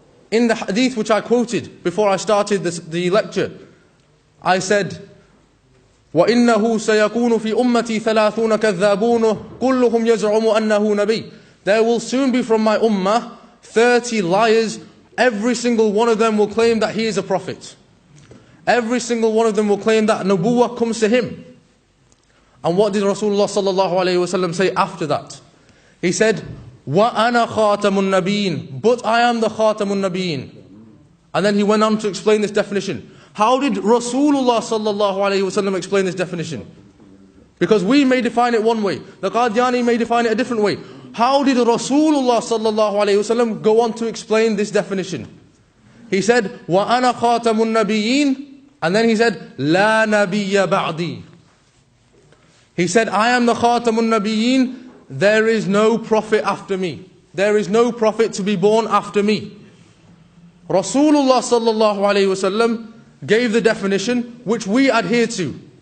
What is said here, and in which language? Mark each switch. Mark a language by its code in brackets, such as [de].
[en] In the hadith which I quoted before I started the lecture, I said, [ar] وَإِنَّهُ سَيَكُونُ فِي أُمَّتِي ثَلَاثُونَ كَذَّابُونَ كُلُّهُمْ يَزْعُمُ أَنَّهُ نَبِيٌّ. [en] There will soon be from my ummah 30 liars. Every single one of them will claim that he is a prophet. Every single one of them will claim that Nubuwwat comes to him. And what did Rasulullah sallallahu alaihi wasallam say after that? He said, [ar] وَأَنَا خَاتَمُ النَّبِيِّينَ. [en] But I am the Khatamun Nabiyyin. And then he went on to explain this definition. How did Rasulullah sallallahu alaihi wasallam explain this definition? Because we may define it one way, the Qadiani may define it a different way. How did Rasulullah sallallahu alaihi wasallam go on to explain this definition? He said, [ar] وَأَنَا خَاتَمُ النَّبِيِّينَ. [en] And then he said, [ar] لَا نَبِيَّ بَعْدِي. [en] He said, I am the Khatamun Nabiyyin. There is no prophet after me. There is no prophet to be born after me. Rasulullah sallallahu alaihi wasallam gave the definition which we adhere to.